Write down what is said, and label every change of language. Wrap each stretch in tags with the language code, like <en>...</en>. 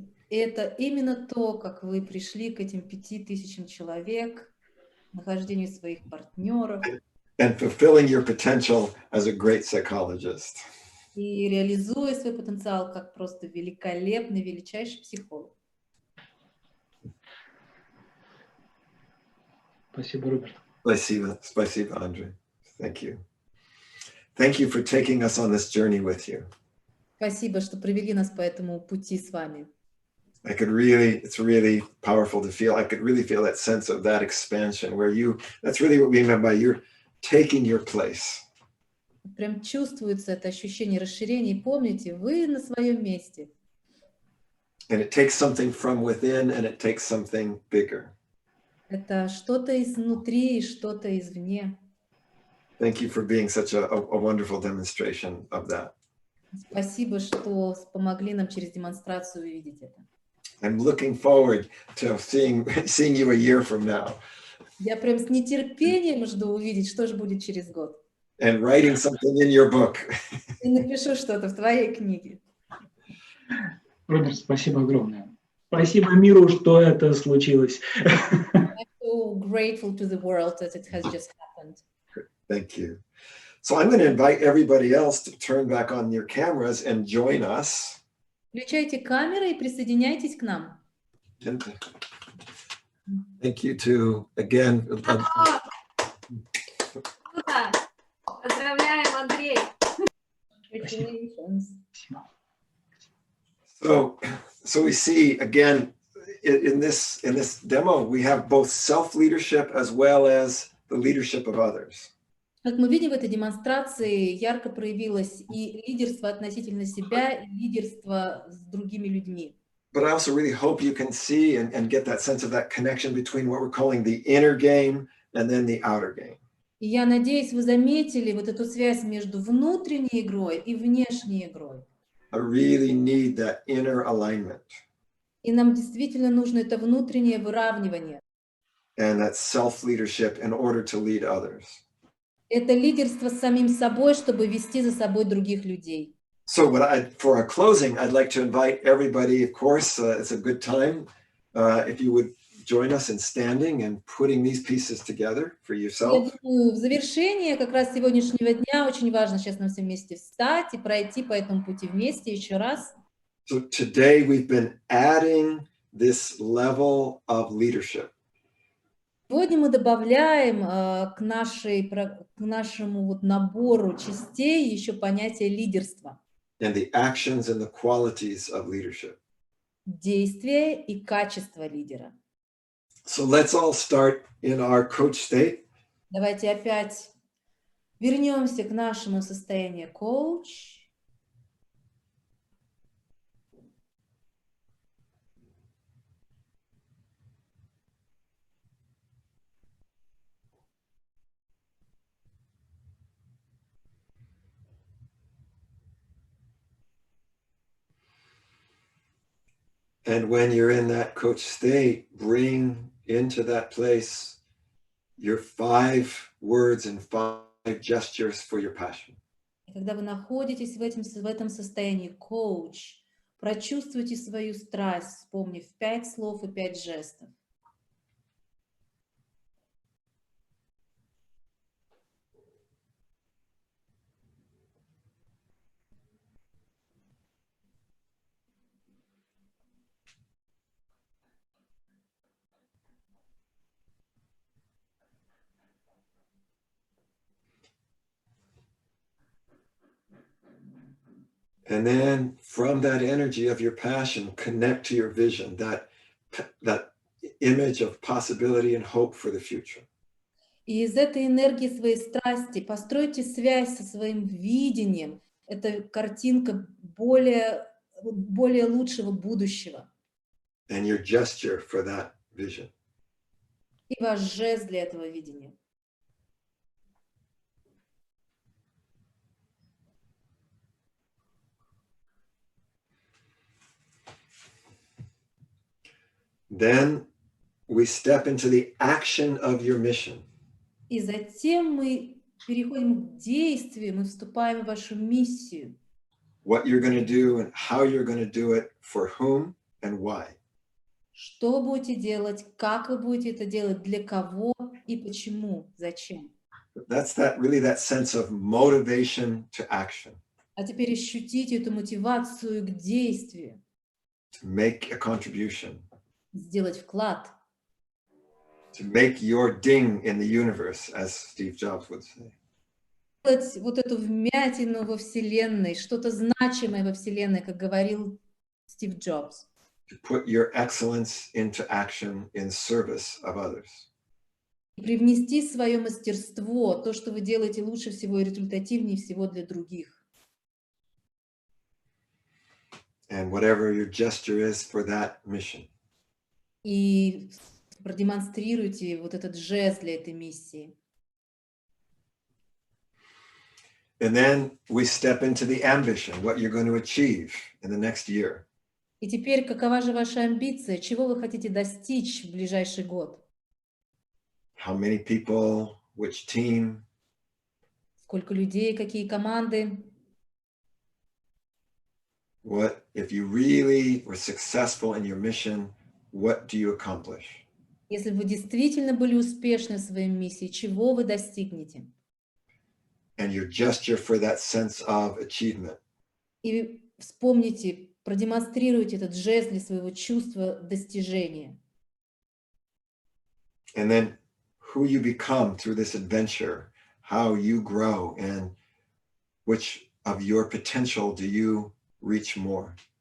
<ru>Это именно то, как вы пришли к этим 5000 человек, нахождению своих партнеров</ru> <en>And fulfilling your potential as a great psychologist.</en> <ru>и реализуя свой потенциал как просто великолепный, величайший психолог. Спасибо, Роберт. Спасибо,</ru> <en>Andrei. Thank you. Thank you for taking us on this journey with you.</en> <ru>Спасибо, что провели нас по этому пути с вами.</ru> <en>It's really powerful to feel. I could really feel that sense of that expansion where that's really what we meant by you're taking your place.</en> <ru>Прям чувствуется это ощущение расширения. И помните, вы на своем месте.</ru> <en>And it takes something from within and it takes something bigger.</en> <ru>Это что-то изнутри и что-то извне.</ru> <en>Thank you for being such a wonderful demonstration of that.</en> <ru>Спасибо, что помогли нам через демонстрацию увидеть это.</ru> <en>I'm looking forward to seeing you a year from now.</en> <ru>Я прям с нетерпением жду увидеть, что же будет через год.</ru> <en>And writing something in your book.</en> <ru>И напишу что-то в твоей книге. Роберт, спасибо огромное. Спасибо миру, что это случилось.</ru> <en>I'm so grateful to the world that it has just happened. Thank you. So I'm going to invite everybody else to turn back on your cameras and join us.</en> <ru>Включайте камеры и присоединяйтесь к нам.</ru> <en>Thank you to, again.</en> <ru>Круто! Поздравляем, Андрей!</ru> <en>Congratulations. So we see again in this demo, we have both self-leadership as well as the leadership of others.</en> <ru>Как мы видим в этой демонстрации, ярко проявилось и лидерство относительно себя, и лидерство с другими людьми.</ru> <en>But I also really hope you can see and get that sense of that connection between what we're calling the inner game and then the outer game.</en> <ru>И я надеюсь, вы заметили вот эту связь между внутренней игрой и внешней игрой.</ru> <en>I really need that inner alignment.</en> <ru>И нам действительно нужно это внутреннее выравнивание.</ru> <en>And that self-leadership in order to lead others.</en> <ru>Это лидерство с самим собой, чтобы вести за собой других людей.</ru> <en>So for our closing, I'd like to invite everybody, of course, it's a good time, if you would join us in standing and putting these pieces together for</en> <ru>Я</ru> <en>yourself.</en> <ru>думаю, в завершение как раз сегодняшнего дня очень важно сейчас нам все вместе встать и пройти по этому пути вместе еще раз.</ru> <en>So today we've been adding this level of leadership.</en> <ru>Сегодня мы добавляем к нашему вот набору частей еще понятие лидерства.</ru> <en>And the actions and the qualities of leadership.</en> <ru>Действие и качество лидера.</ru> <en>So let's all start in our coach state.</en> <ru>Давайте опять вернемся к нашему состоянию коуч.</ru> <en>And when you're in that coach state, bring into that place your 5 words and 5 gestures for your passion.</en> <ru>Когда вы находитесь в этом состоянии коуч, прочувствуйте свою страсть, вспомнив 5 слов и 5 жестов.</ru> <en>And then from that energy of your passion, connect to your vision, that image of possibility and hope for the future.</en> <ru>И из этой энергии своей страсти постройте связь со своим видением. Это картинка более лучшего будущего.</ru> <en>And your gesture for that vision.</en> <ru>И ваш жест для этого видения.</ru> <en>Then we step into the action of your mission.</en> <ru>И затем мы переходим к действию, мы вступаем в вашу миссию.</ru> <en>What you're going to do and how you're going to do it, for whom and why.</en> <ru>Что вы будете делать, как вы будете это делать, для кого и почему, зачем.</ru> <en>That's that sense of motivation to action.</en> <ru>А теперь ощутите эту мотивацию к действию,</ru> <en>To make a contribution.</en> <ru>сделать вклад.</ru> <en>To make your ding in the universe, as Steve Jobs would say.</en> <ru>Делать вот эту вмятину во Вселенной, что-то значимое во Вселенной, как говорил Стив Джобс.</ru> <en>To put your excellence into action in service of others.</en> <ru>И привнести свое мастерство, то, что вы делаете лучше всего и результативнее всего для других.</ru> <en>And whatever your gesture is for that mission.</en> <ru>И продемонстрируйте вот этот жест для этой миссии.</ru> <en>And then we step into the ambition, what you're going to achieve in the next year.</en> <ru>И теперь, какова же ваша амбиция? Чего вы хотите достичь в ближайший год?</ru> <en>How many people, which team,</en> <ru>Сколько людей, какие команды?</ru> <en>what, if you really were successful in your mission, what do you accomplish?</en> <ru>Если вы действительно были успешны в своей миссии, чего вы достигнете?</ru> <en>And your gesture for that sense of achievement.</en> <ru>И вспомните, продемонстрируйте этот жест для своего чувства достижения.</ru> <en>And then who you become through this adventure, how you grow, and which of your potential do you reach more.</en>